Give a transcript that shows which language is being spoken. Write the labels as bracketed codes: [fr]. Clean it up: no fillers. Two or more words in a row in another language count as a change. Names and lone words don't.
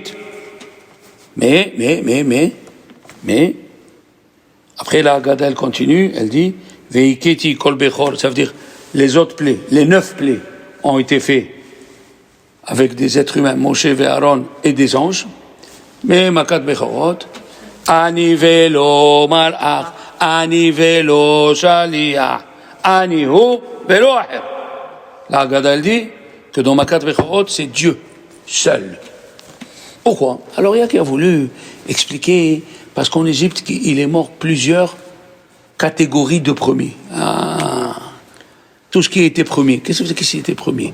[fr] Mais, après la Haggadah, elle continue, elle dit, [he] והכיתי כל בכור, [fr] ça veut dire les autres plaies, les 9 plaies ont été faits avec des êtres humains, Moshe et Aaron et des anges. [he] Mais מכת בכורות, אני ולא מלאך, אני ולא שליח, אני הוא ולא אחר. [fr] La Haggadah elle dit que dans [he] מכת בכורות, [fr] c'est Dieu seul. Pourquoi? Alors il y a qui a voulu expliquer, parce qu'en Égypte, il est mort plusieurs catégorie de premiers. Tout ce qui était premier. Qu'est-ce que c'est qui était premier?